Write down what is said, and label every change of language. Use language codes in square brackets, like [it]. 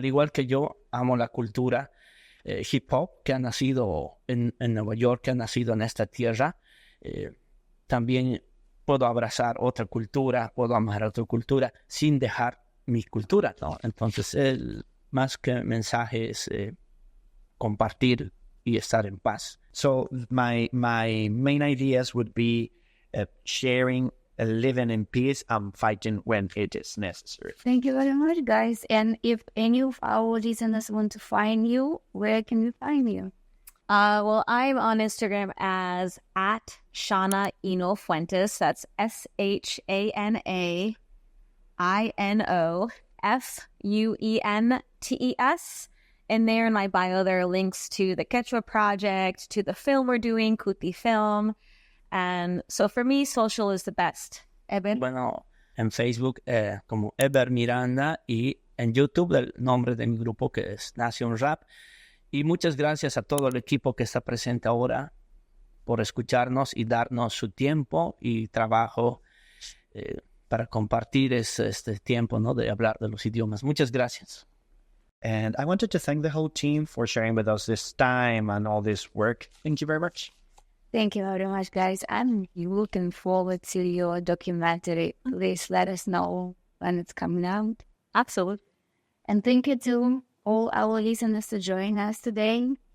[es] Al igual que yo amo la cultura hip hop que ha nacido en Nueva York, que ha nacido en esta tierra, también puedo abrazar otra cultura, puedo amar otra cultura sin dejar mi cultura, ¿no? Entonces, más que mensaje es compartir y estar en paz. [en] So my main ideas would be sharing, living in peace, and fighting when it is necessary. Thank you very much, guys. And if any of our listeners want to find you, where can we find you? Well, I'm on Instagram as @Shana Inofuentes. That's ShanaInofuentes. And there in my bio, there are links to the Quechua project, to the film we're doing, Kuti Film. And so for me, social is the best. Eber? [es] Bueno, en Facebook como Eber Miranda y en YouTube el nombre de mi grupo que es Nación Rap. Y muchas gracias a todo el equipo que está presente ahora por escucharnos y darnos su tiempo y trabajo para compartir este tiempo, ¿no? De hablar de los idiomas. Muchas gracias. [en] And I wanted to thank the whole team for sharing with us this time and all this work. Thank you very much. Thank you very much, guys. I'm looking forward to your documentary. Please let us know when it's coming out. Absolutely. And thank you to all our listeners to join us today.